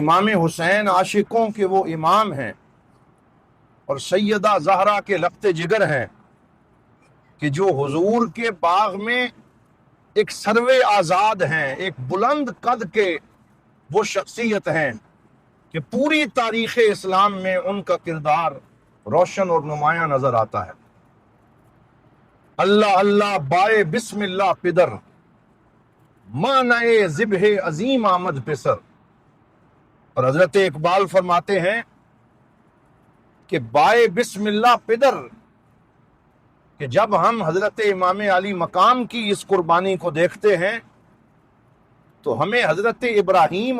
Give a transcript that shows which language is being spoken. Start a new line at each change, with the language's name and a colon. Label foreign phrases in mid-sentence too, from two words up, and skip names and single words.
Urdu: امام حسین عاشقوں کے وہ امام ہیں اور سیدہ زہرا کے لقت جگر ہیں کہ جو حضور کے باغ میں ایک سروے آزاد ہیں، ایک بلند قد کے وہ شخصیت ہیں کہ پوری تاریخ اسلام میں ان کا کردار روشن اور نمایاں نظر آتا ہے۔
Persian: اللہ اللہ بائے بسم اللہ پدر، مانع ذبح عظیم آمد پسر۔
Urdu: اور حضرت اقبال فرماتے ہیں کہ
Persian: بائے بسم اللہ پدر،
Urdu: کہ جب ہم حضرت امام علی مقام کی اس قربانی کو دیکھتے ہیں تو ہمیں حضرت ابراہیم